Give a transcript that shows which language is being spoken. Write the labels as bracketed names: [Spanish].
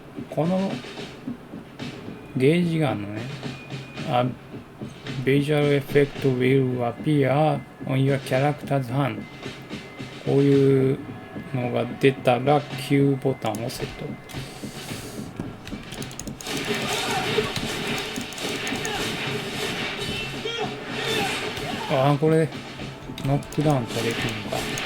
[Japanese] このゲージがあるのね。 [English] Visual effect will appear on your character's hand [Japanese] こういうのが出たら Q ボタンをセット。ああ、これノックダウンとできるのか。